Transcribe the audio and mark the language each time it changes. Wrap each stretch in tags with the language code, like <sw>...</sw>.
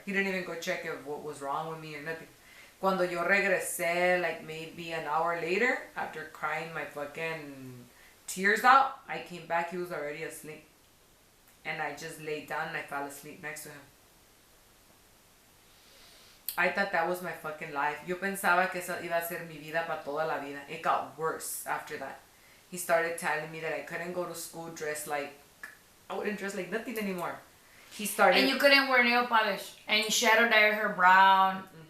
<en>He didn't even go check if what was wrong with me or nothing.</en> <es>Cuando yo regresé,</es> <en>like maybe an hour later, after crying my fucking tears out, I came back, he was already asleep. And I just laid down and I fell asleep next to him. I thought that was my fucking life.</en> <es>Yo pensaba que esa iba a ser mi vida para toda la vida.</es> <en>It got worse after that. He started telling me that I couldn't go to school dressed like... I wouldn't dress like nothing anymore. He started... And you couldn't wear nail polish. And you shadow dye her brown.</en>